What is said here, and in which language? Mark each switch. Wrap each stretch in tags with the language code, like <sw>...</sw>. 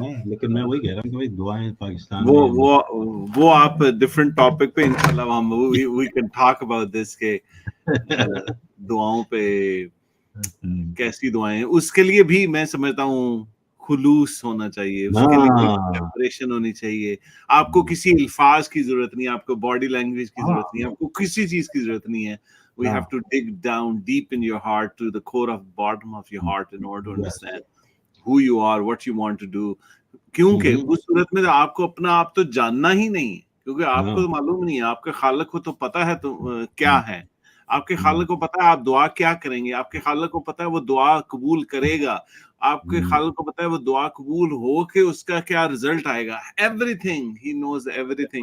<ur>لیکن میں وہی کہہ رہا ہوں کہ بھائی دعائیں پاکستان وہ میں وہ وہ آپ ڈفرینٹ ٹاپک پہ انشاءاللہ ہم</ur> <en>we can talk about this,</en> <ur>کہ دعاؤں پہ کیسی دعائیں، اس کے لیے بھی میں سمجھتا ہوں خلوص ہونا چاہیے، اس کے لیے بھی ہاں پریپریشن ہونی چاہیے۔ آپ کو کسی الفاظ کی ضرورت نہیں ہے، آپ کو باڈی لینگویج کی ضرورت نہیں ہے، آپ کو کسی چیز کی ضرورت نہیں ہے۔</ur> <en>We have to dig down deep in your heart to the core of bottom of your heart in order to understand who you are, what you want to do.</en> <ur>کیونکہ اس صورت میں آپ کو اپنا آپ تو جاننا ہی نہیں ہے، کیونکہ آپ کو معلوم نہیں ہے، آپ کے خالق کو تو پتا ہے تو کیا ہے، آپ کے خالق کو پتا ہے آپ دعا کیا کریں گے، آپ کے خالق کو پتا ہے وہ دعا قبول کرے گا، آپ کے خالق کو پتا ہے وہ دعا قبول ہو کے اس کا کیا رزلٹ آئے گا،</ur> <en>everything he knows everything</en>